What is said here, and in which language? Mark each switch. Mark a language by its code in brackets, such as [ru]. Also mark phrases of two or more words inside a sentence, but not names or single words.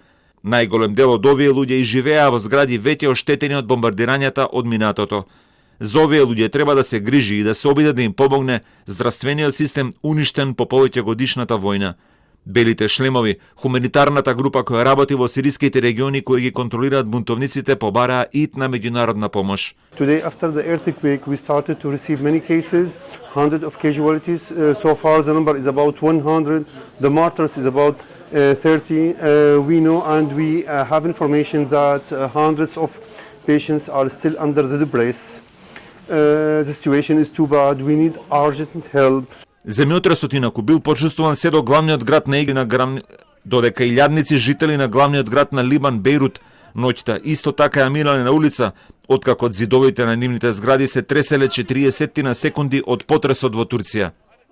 [mk] Најголем дел од овие луѓе и живеа во згради веќе оштетени од бомбардирањата од минатото. За овие луѓе треба да се грижи и да се обиде да им помогне здравствениот систем уништен по повеќе годишната војна. Белите шлемови, хуманитарната група која работи во сириските региони кои ги контролираат бунтовниците, побараа итна меѓународна помош. [en] Today after the earthquake we started to receive many cases, hundreds of casualties. So far the number is about 100, the martyrs is about 30. We know and we have information that hundreds of patients are still under the debris. The situation is too bad. We need urgent help. [mk] Земјотресот инаку бил почувствуван се до главниот град додека илјадници жители на главниот град на Либан, Бејрут, ноќта исто така ја мирале на улица, откако зидовите на нивните згради се треселе 40 на секунди од потресот во Турција.